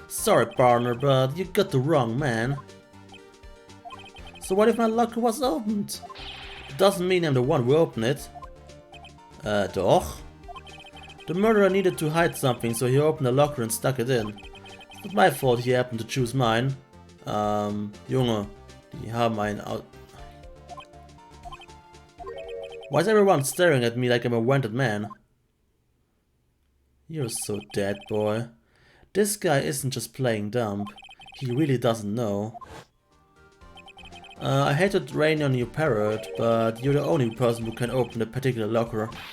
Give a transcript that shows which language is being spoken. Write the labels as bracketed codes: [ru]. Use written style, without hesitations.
[en] Sorry, partner, but you got the wrong man. So what if my locker was opened? It doesn't mean I'm the one who opened it. Doch? The murderer needed to hide something, so he opened the locker and stuck it in. It's not my fault he happened to choose mine. [de] Junge, die haben einen out. [en] Why is everyone staring at me like I'm a wanted man? You're so dead, boy. This guy isn't just playing dumb. He really doesn't know. I hate to rain on you, parrot, but you're the only person who can open a particular locker.